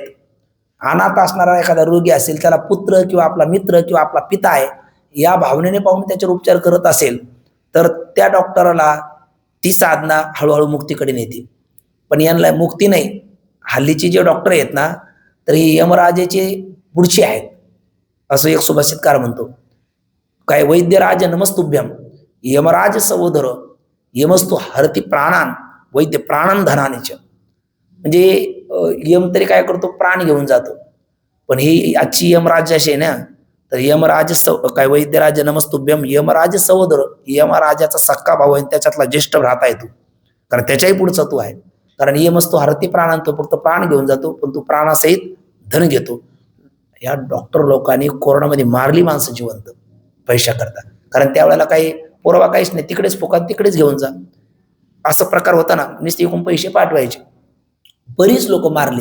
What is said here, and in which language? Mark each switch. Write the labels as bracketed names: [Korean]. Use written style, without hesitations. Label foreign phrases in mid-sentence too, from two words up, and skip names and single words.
[Marathi] अनाथ असणारा एखादा रोगी असेल, त्याला पुत्र किंवा आपला मित्र किंवा आपला पिता आहे या भावनेने पाहून त्याच्यावर उपचार करत असेल तर त्या डॉक्टरला ती साधना हळूहळू मुक्तीकडे नेते. पण यांना मुक्ती नाही. हल्लीचे जे डॉक्टर आहेत ना, तर हे यमराजेचे पुढचे आहेत, असं एक सुभाषितकार म्हणतो. [Sanskrit] काय वैद्यराज नमस्तुभ्यम यमराज सहोदर यमस्तु हरती प्राणान वैद्य प्राणन धनानेच. [Marathi] म्हणजे यम तरी काय करतो, प्राण घेऊन जातो. पण ही आजची यमराज अशी आहे ना, तर यमराज काय [Sanskrit] वैद्यराज नमस्तुभ्यम यमराज सहोदर, [Marathi] यमराजाचा सक्का भाऊ आहे, त्याच्यातला ज्येष्ठ भ्राता आहे तू, कारण त्याच्याही पुढचा तू आहे. [Sanskrit] कारण यमस्तु हरती प्राणान, [Marathi] तो फक्त प्राण घेऊन जातो पण तू प्राणासहित धन घेतो. या डॉक्टर लोकांनी कोरोनामध्ये मारली माणसं जिवंत पैशा करता. कारण त्यावेळेला काही पुरावा काहीच नाही, तिकडेच फुकात तिकडेच घेऊन जा, असा प्रकार होता ना. नुसते एकूण पैसे पाठवायचे. बरीच लोक मारलीत.